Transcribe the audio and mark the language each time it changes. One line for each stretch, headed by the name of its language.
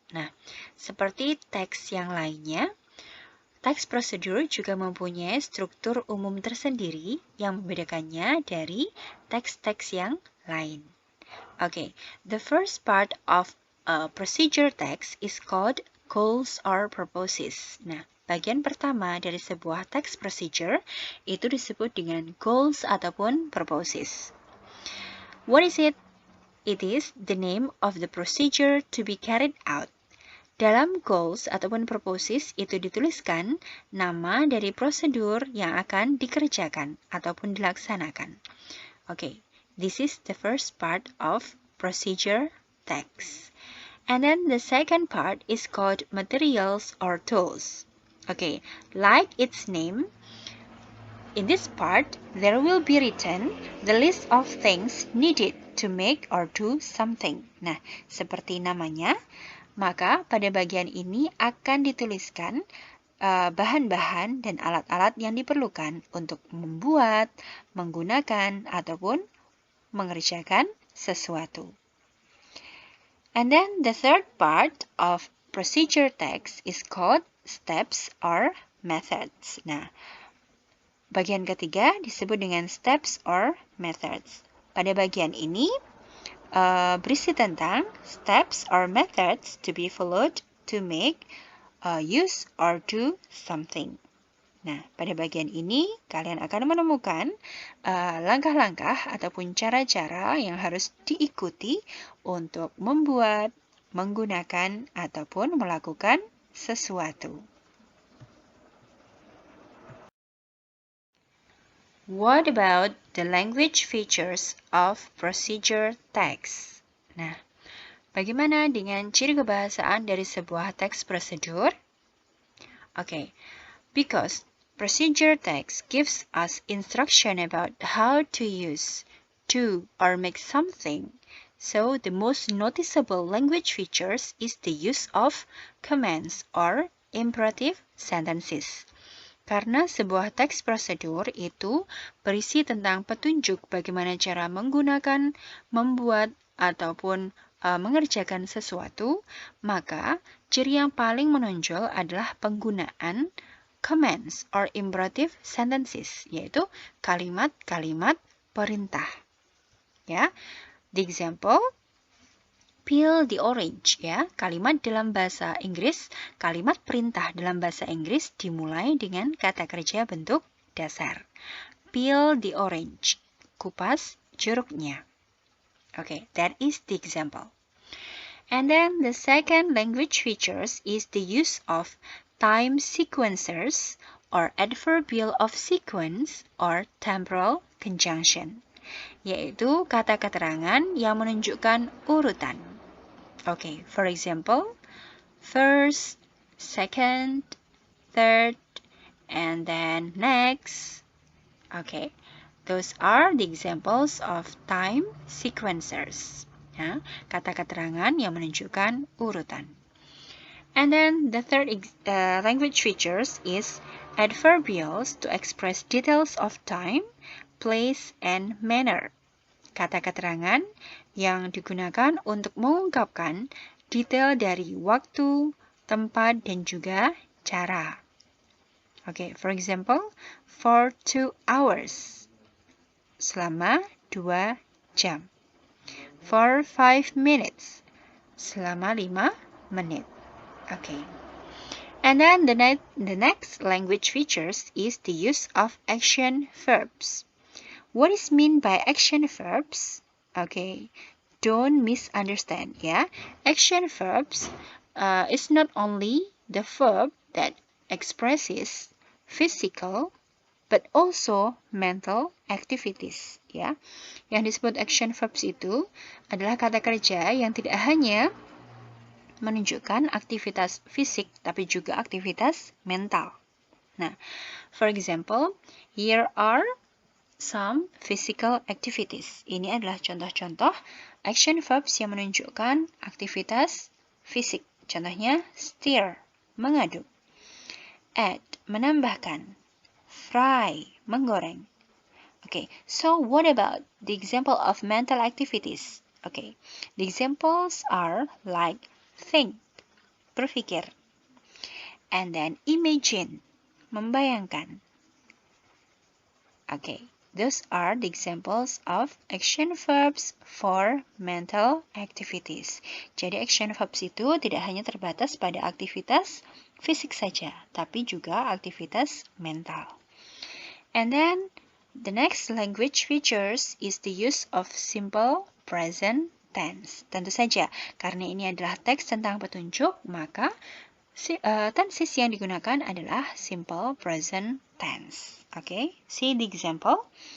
Indonesian: Nah, seperti teks yang lainnya, teks prosedur juga mempunyai struktur umum tersendiri yang membedakannya dari teks-teks yang lain.
English: Okay, the first part of a procedure text is called goals or purposes.
Indonesian: Nah, bagian pertama dari sebuah teks procedure itu disebut dengan goals ataupun purposes.
English: What is it? It is the name of the procedure to be carried out. Dalam goals ataupun purposes itu dituliskan nama dari prosedur yang akan dikerjakan ataupun dilaksanakan. Okay, this is the first part of procedure text. And then the second part is called materials or tools. Okay, like its name, in this part, there will be written the list of things needed to make or do something.
Indonesian: Nah, seperti namanya, maka pada bagian ini akan dituliskan bahan-bahan dan alat-alat yang diperlukan untuk membuat, menggunakan, ataupun mengerjakan sesuatu.
English: And then the third part of procedure text is called steps or methods.
Indonesian: Nah, bagian ketiga disebut dengan steps or methods. Pada bagian ini berisi tentang
English: steps or methods to be followed to make, use, or do something.
Indonesian: Nah, pada bagian ini kalian akan menemukan langkah-langkah ataupun cara-cara yang harus diikuti untuk membuat, menggunakan, ataupun melakukan sesuatu.
English: What about the language features of procedure text?
Indonesian: Nah, bagaimana dengan ciri kebahasaan dari sebuah teks prosedur?
English: Okay, because procedure text gives us instruction about how to use, do, or make something. So the most noticeable language features is the use of commands or imperative sentences.
Indonesian: Karena sebuah teks prosedur itu berisi tentang petunjuk bagaimana cara menggunakan, membuat, ataupun mengerjakan sesuatu, maka ciri yang paling menonjol adalah penggunaan
English: commands or imperative sentences,
Indonesian: yaitu kalimat-kalimat perintah.
English: Ya, the example, peel the orange, ya.
Indonesian: Kalimat dalam bahasa Inggris, kalimat perintah dalam bahasa Inggris dimulai dengan kata kerja bentuk dasar.
English: Peel the orange,
Indonesian: kupas jeruknya.
English: Okay, that is the example. And then the second language features is the use of time sequencers or adverbial of sequence or temporal conjunction,
Indonesian: yaitu kata keterangan yang menunjukkan urutan.
English: Okay, for example, first, second, third, and then next. Okay, those are the examples of time sequencers.
Indonesian: Ya, kata keterangan yang menunjukkan urutan.
English: And then the third language features is adverbials to express details of time, place, and manner.
Indonesian: Kata keterangan yang digunakan untuk mengungkapkan detail dari waktu, tempat, dan juga cara.
English: Okay, for example, for 2 hours.
Indonesian: Selama 2 jam.
English: For 5 minutes.
Indonesian: Selama 5 menit. Okay.
English: And then the next language features is the use of action verbs. What is meant by action verbs? Okay, don't misunderstand, ya. Action verbs is not only the verb that expresses physical but also mental activities, ya.
Indonesian: Yang disebut action verbs itu adalah kata kerja yang tidak hanya menunjukkan aktivitas fisik tapi juga aktivitas mental.
English: Nah, for example, here are some physical activities.
Indonesian: Ini adalah contoh-contoh action verbs yang menunjukkan aktivitas fisik. Contohnya, stir, mengaduk. Add, menambahkan. Fry, menggoreng.
English: Okay, so what about the example of mental activities? Okay, the examples are like think, berpikir. And then imagine, membayangkan. Okay, those are the examples of action verbs for mental activities.
Indonesian: Jadi action verbs itu tidak hanya terbatas pada aktivitas fisik saja, tapi juga aktivitas mental.
English: And then the next language features is the use of simple present tense.
Indonesian: Tentu saja, karena ini adalah teks tentang petunjuk, maka tenses yang digunakan adalah simple present tense.
English: Okay, see the example.